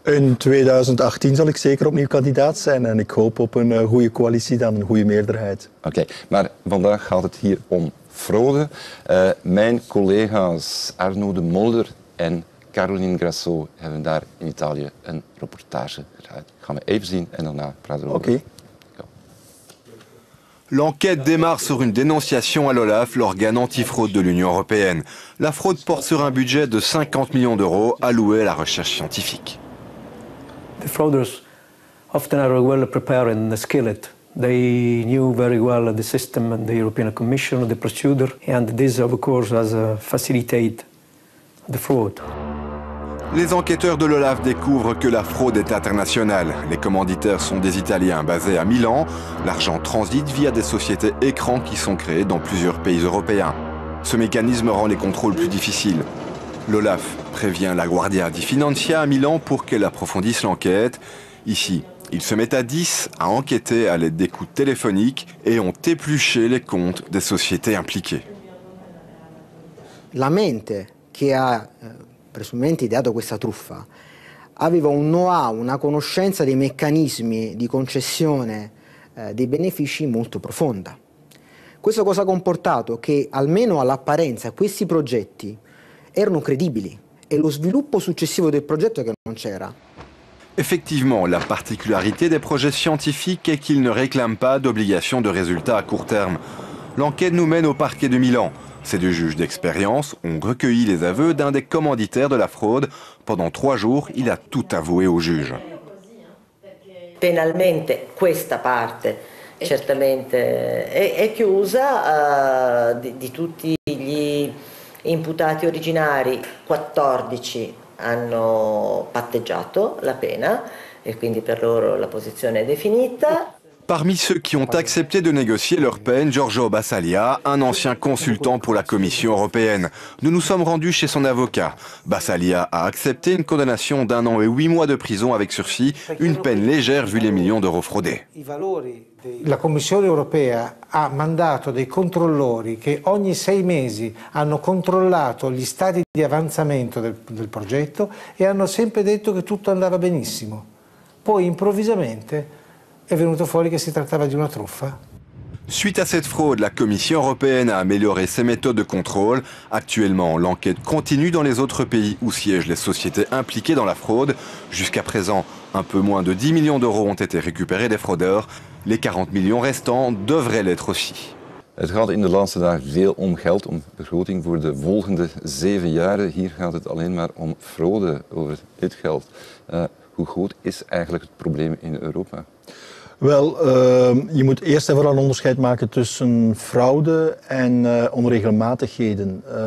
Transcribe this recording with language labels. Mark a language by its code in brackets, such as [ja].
[nl] In 2018 zal ik zeker opnieuw kandidaat zijn en ik hoop op een goede coalitie dan, een goede meerderheid. Oké, maar vandaag gaat het hier om fraude. Mijn collega's Arno de Mulder en Caroline Grasso hebben daar in Italië een reportage gedaan. Gaan we even zien en daarna praten we over. Oké. [fr] L'enquête démarre sur une dénonciation à l'OLAF, l'organe antifraude de l'Union européenne. La fraude porte sur un budget de 50 millions d'euros alloué à la recherche scientifique. [en] The frauders often are well prepared and skilled. They knew very well the system and the European Commission, the procedure, and this of course has facilitated the fraud. [fr] Les enquêteurs de l'OLAF découvrent que la fraude est internationale. Les commanditaires sont des Italiens basés à Milan. L'argent transite via des sociétés écrans qui sont créées dans plusieurs pays européens. Ce mécanisme rend les contrôles plus difficiles. L'OLAF prévient la Guardia di Finanza à Milan pour qu'elle approfondisse l'enquête. Ici, ils se mettent à 10 à enquêter à l'aide d'écoutes téléphoniques et ont épluché les comptes des sociétés impliquées. [it] La mente che ha presumibilmente ideato questa truffa aveva un know-how, una conoscenza dei meccanismi di concessione dei benefici molto profonda. Questo cosa ha comportato? Che almeno all'apparenza questi progetti erano credibili e lo sviluppo successivo del progetto che non c'era. [fr] Effectivement, la particularité des projets scientifiques est qu'ils ne réclament pas d'obligation de résultats à court terme. L'enquête nous mène au parquet de Milan. Ces deux juges d'expérience ont recueilli les aveux d'un des commanditaires de la fraude. Pendant 3 jours, il a tout avoué au juge. [it] Penalmente questa parte certamente è chiusa, di tutti gli imputati originari 14 hanno patteggiato la pena e quindi per loro la posizione è definita. [fr] Parmi ceux qui ont accepté de négocier leur peine, Giorgio Basaglia, un ancien consultant pour la Commission européenne. Nous nous sommes rendus chez son avocat. Basaglia a accepté une condamnation d'1 an et 8 mois de prison avec sursis, une peine légère vu les millions d'euros fraudés. [it] La Commissione europea ha mandato dei controllori che ogni 6 mesi hanno controllato gli stati di avanzamento del progetto e hanno sempre detto che tutto andava benissimo. Poi improvvisamente è venuto fuori che si trattava di una truffa. [fr] Suite à cette fraude, la Commission européenne a amélioré ses méthodes de contrôle. Actuellement, l'enquête continue dans les autres pays où siègent les sociétés impliquées dans la fraude. Jusqu'à présent, un peu moins de 10 millions d'euros ont été récupérés des fraudeurs. Les 40 millions restants devraient l'être aussi. [nl] Het gaat in de laatste dagen veel om geld, om begroting voor de volgende 7 jaren. Hier gaat het alleen maar om fraude over dit geld. Hoe groot is eigenlijk het probleem in Europa? Wel, je moet eerst en vooral een onderscheid maken tussen fraude en onregelmatigheden.